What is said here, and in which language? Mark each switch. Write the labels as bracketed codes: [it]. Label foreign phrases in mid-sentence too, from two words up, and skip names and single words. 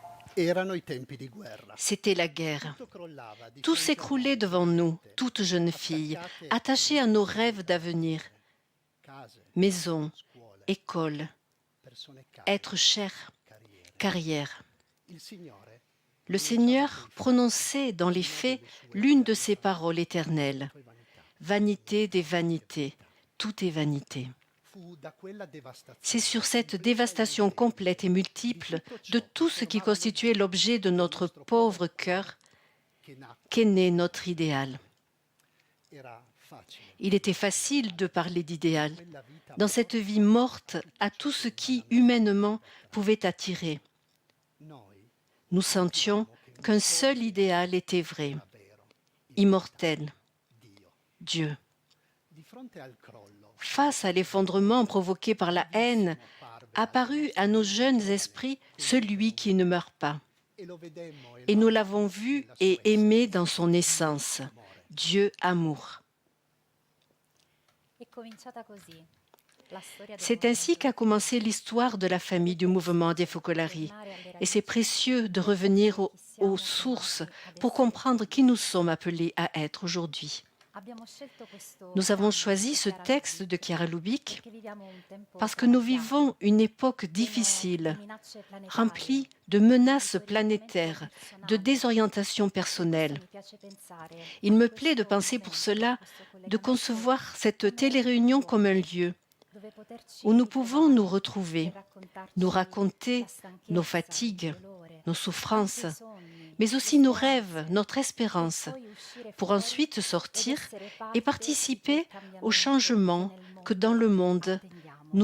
[it] Erano i tempi di guerra. [fr] C'était la guerre. [it] Tutto crollava di [fr] Tout [it] fronte a [fr] s'écroulait [it] noi, [fr] devant nous, [it] giovanotte, [fr] toutes jeunes filles, [it] attaccate [fr] attachées [it] alle [fr] à nos [it] nostre [fr] rêves [it] vite, [fr] d'avenir, [it] case, [fr] maisons, [it] scuole, [fr] écoles, [it] persone care, [fr] être cher, [it] carriere. [fr] carrière. [it] Il Signore [fr] Le [it] pronunciava coi [fr] Seigneur [it] fatti [fr] prononçait dans les [it] una [fr] faits [it] delle sue [fr] l'une de [it] eterne [fr] ces [it] parole. [fr] paroles éternelles. [it] Tutto è vanità, [fr] Vanité des [it] vanità e [fr] vanités, [it] vanità. [fr] tout est vanité. [it] Fu da quella [fr] C'est [it] devastazione [fr] sur cette [it] completa e [fr] dévastation [it] multiplicata [fr] complète et [it] di [fr] multiple [it] tutto [fr] de [it] ciò che [fr] tout ce qui [it] formava [fr] constituait [it] l'oggetto [fr] l'objet de [it] del [fr] notre [it] nostro povero [fr] pauvre [it] cuore [fr] cœur [it] che nacque [fr] qu'est né [it] in [fr] notre [it] noi. [fr] idéal. [it] Era facile [fr] Il était [it] pensare [fr] facile de parler [it] in [fr] d'idéal, [it] quella vita [fr] dans cette [it] morta [fr] vie morte, [it] a tutto [fr] à [it] ciò [fr] tout ce [it] che [fr] qui, [it] umanamente poteva [fr] humainement, [it] attrarre. [fr] pouvait attirer. [it] Noi [fr] Nous sentions [it] sentivamo che un [fr] qu'un [it] solo [fr] seul idéal [it] ideale [fr] était vrai, [it] era vero, [fr] immortel, [it] immortale, Dio. [fr] Dieu. [it] Di fronte al crollo [fr] Face à l'effondrement provoqué par la haine, [it] vivissimo apparve alle [fr] apparut à [it] nostre [fr] nos [it] vite [fr] jeunes [it] quel [fr] esprits [it] che [fr] celui [it] non [fr] qui ne [it] muore. [fr] meurt pas. [it] E lo vedemmo e [fr] Et [it] lo [fr] nous l'avons [it] amammo [fr] vu [it] nella [fr] et [it] sua [fr] aimé dans [it] essenza. [fr] son [it] Dio [fr] essence, [it] amore. [fr] Dieu amour. [it] È cominciata così la storia del [fr] C'est ainsi [it] movimento [fr] qu'a [it] dei [fr] commencé [it] focolari. [fr] l'histoire de la famille du mouvement des Focolari. [it] Tornare alle [fr] Et c'est [it] radici [fr] précieux de [it] per [fr] revenir [it] capire chi [fr] aux [it] siamo [fr] sources [it] chiamati ad [fr] pour [it] essere [fr] comprendre [it] figli [fr] qui [it] di [fr] nous [it] Dio. [fr] sommes appelés à être aujourd'hui. [it] Abbiamo scelto questo [fr] Nous avons [it] brano [fr] choisi [it] di [fr] ce [it] Chiara [fr] texte de [it] Lubich [fr] Chiara Lubich [it] perché viviamo un tempo [fr] parce que nous [it] travagliato, [fr] vivons une époque [it] pieno di [fr] difficile, [it] minacce planetarie, [fr] remplie de [it] di [fr] menaces [it] disorientamento [fr] planétaires, de [it] personale. [fr] désorientation [it] Per questo [fr] personnelle. [it] mi piace pensare [fr] Il [it] a [fr] me plaît de [it] questo [fr] penser pour [it] momento, a [fr] cela, [it] questo [fr] de [it] collegamento [fr] concevoir cette [it] come un [fr] téléréunion comme un [it] luogo [fr] lieu [it] dove [fr] où nous [it] poterci [fr] pouvons nous [it] ritrovare [fr] retrouver, [it] per [fr] nous [it] raccontarci la [fr] raconter nos [it] stanchezza, il [fr] fatigues, [it] dolore, [fr] nos [it] anche [fr] souffrances, [it] i sogni, [fr] mais [it] le [fr] aussi nos rêves, [it] speranze, [fr] notre [it] per [fr] espérance, [it] poi uscire [fr] pour [it] fuori [fr] ensuite [it] ed [fr] sortir [it] essere [fr] et [it] parte di quel [fr] participer au [it] cambiamento che [fr] changement [it] nel [fr] que dans le [it] mondo [fr] monde [it] attendiamo.